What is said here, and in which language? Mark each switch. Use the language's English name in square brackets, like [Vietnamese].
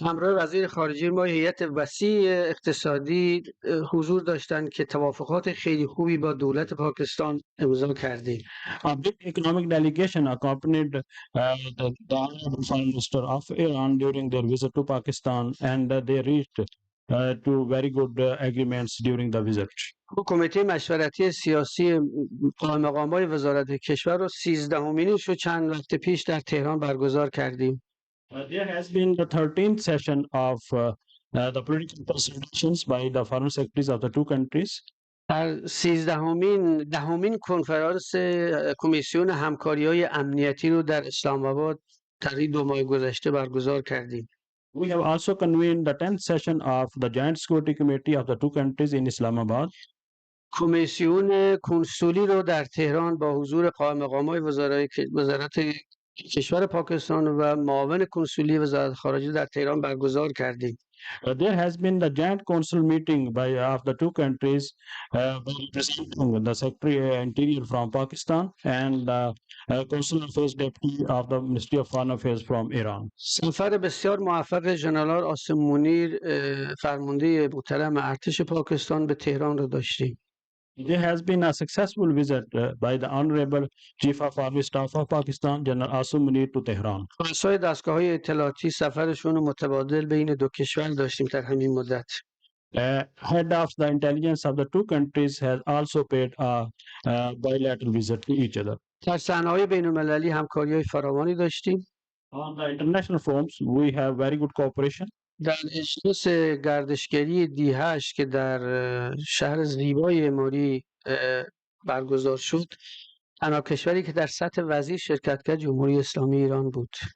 [Persian] همراه وزیر خارجه ما هیئت وسیع اقتصادی حضور داشتند که توافقات خیلی خوبی با دولت پاکستان امضا کردیم. [English] A big economic delegation accompanied the honorable foreign minister of Iran during their visit to Pakistan, and they reached to very good agreements during the visit. [Persian] کمیته مشورتی سیاسی قائم مقام‌های وزارت کشور رو 13مینش رو چند وقت پیش در تهران برگزار کردیم. [English] There has been the 13th session of the political consultations by the foreign secretaries of the two countries. [Persian] در 10مین کنفرانس کمیسیون همکاری‌های امنیتی رو در اسلام آباد طی 2 ماه گذشته برگزار کردیم. [English] We have also convened the 10th session of the Joint Security Committee of the two countries in Islamabad. [Persian] کمیسیون کنسولی رو در تهران با حضور قائم مقام‌های وزارت کشور پاکستان و معاون کنسولی وزارت خارجه در تهران برگزار کردیم. [English] There has been the joint council meeting of the two countries by representing the Secretary Interior from Pakistan and the Consular Affairs Deputy of the Ministry of Foreign Affairs from Iran. [Persian] سفر بسیار موفق ژنرال آسم منیر فرمانده محترم ارتش پاکستان به تهران رو داشتیم. [English] There has been a successful visit by the Honorable Chief of Army Staff of Pakistan, General Asim Munir, to Tehran. [Persian] رؤسای دستگاه‌های اطلاعاتی سفرشون رو متبادل بین دو کشور داشتیم در همین مدت. [English] Head of the intelligence of the two countries has also paid a bilateral visit to each other. [Persian] در صحنه‌های بین‌المللی همکاری‌های فراوانی داشتیم. [English] On the international forums, we have very good cooperation. [Persian] در اجلاس گردشگری D8 که در شهر زیبای ماری برگزار شد، تنها کشوری که در سطح وزیر شرکت کرد جمهوری اسلامی ایران بود.